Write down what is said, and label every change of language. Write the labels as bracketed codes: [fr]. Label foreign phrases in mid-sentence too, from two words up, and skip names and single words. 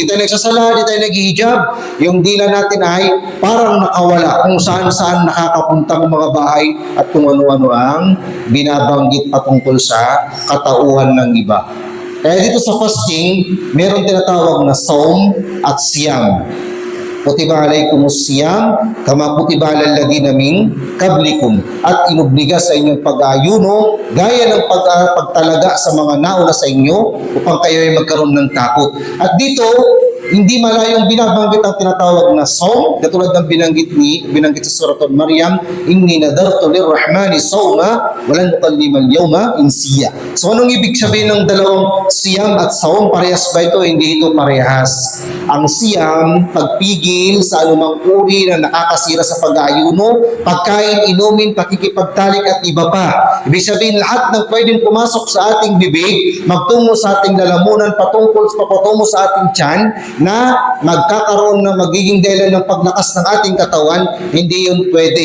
[tl] Hindi tayo nagsasala, hindi tayo nag-hijab. Yung dila natin ay parang nakawala kung saan-saan nakakapuntang mga bahay at kung ano-ano ang binabanggit patungkol sa katauhan ng iba. Kaya dito sa fasting, meron tinatawag na saum at siyam. [ar] كتب عليكم الصيام كما كتب على الذين من قبلكم. [tl] At inubliga sa inyong pag-ayuno, gaya ng pagtalaga sa mga nauna sa inyo, upang kayo ay magkaroon ng takot. At dito, hindi malayong binabanggit ang tinatawag na saum, katulad ng binanggit sa Suratul Maryam, [ar] إني نذرت للرحمن صوما ولن أكلم اليوم إنسيا. [tl] So anong ibig sabihin ng dalawang siyam at saum? Parehas ba ito? Hindi ito parehas. Ang siyam, pagpigil sa anumang uri na nakakasira sa pag-aayuno, pagkain, inumin, pakikipagtalik at iba pa. Ibig sabihin, lahat ng pwedeng pumasok sa ating bibig, magtungo sa ating lalamunan, patungo sa ating tiyan, na magkakaroon na magiging dahilan ng paglakas ng ating katawan, hindi yun pwede.